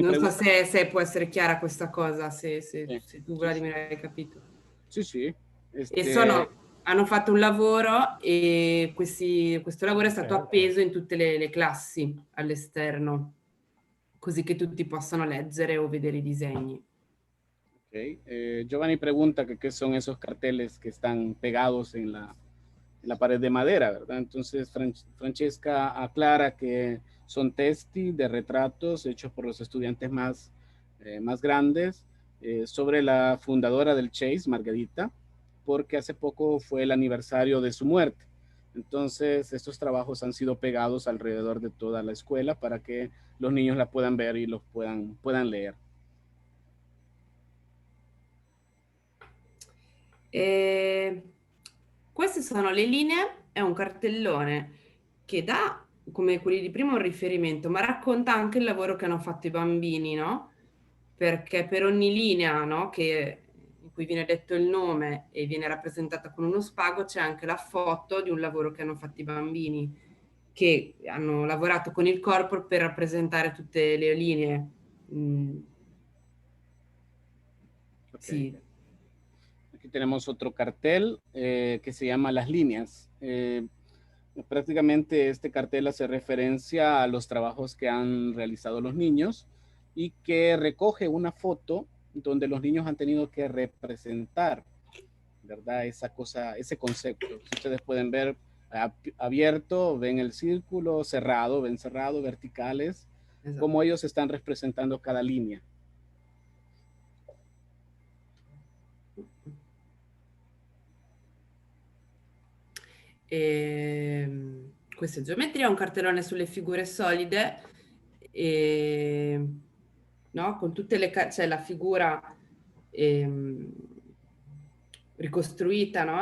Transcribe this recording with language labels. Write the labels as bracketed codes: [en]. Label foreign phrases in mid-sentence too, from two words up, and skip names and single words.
[it] non so se può essere chiara questa cosa, se tu Vladimir hai capito. Sì. E sono hanno fatto un lavoro e questo lavoro è stato appeso in tutte le classi all'esterno, così che tutti possano leggere o vedere i disegni. Okay. [es] Giovanni pregunta que qué son esos carteles que están pegados en la pared de madera, ¿verdad? Entonces Francesca aclara que son testi de retratos hechos por los estudiantes más grandes sobre la fundadora del Chase, Margarita, porque hace poco fue el aniversario de su muerte. Entonces estos trabajos han sido pegados alrededor de toda la escuela para que los niños la puedan ver y los puedan leer. [it] Queste sono le linee, è un cartellone che dà, come quelli di prima, un riferimento, ma racconta anche il lavoro che hanno fatto i bambini, no? Perché per ogni linea, no, in cui viene detto il nome e viene rappresentata con uno spago, c'è anche la foto di un lavoro che hanno fatto i bambini, che hanno lavorato con il corpo per rappresentare tutte le linee. Okay. [es] Sí. Aquí tenemos otro cartel que se llama Las Líneas. Prácticamente este cartel hace referencia a los trabajos que han realizado los niños y que recoge una foto donde los niños han tenido que representar, ¿verdad? Esa cosa, ese concepto. Si ustedes pueden ver abierto, ven el círculo, cerrado, ven cerrado, verticales, [it] Esatto. [es] cómo ellos están representando cada línea. [it] Questa è geometria, un cartellone sulle figure solide, no? Con tutte le c'è la figura ricostruita, no?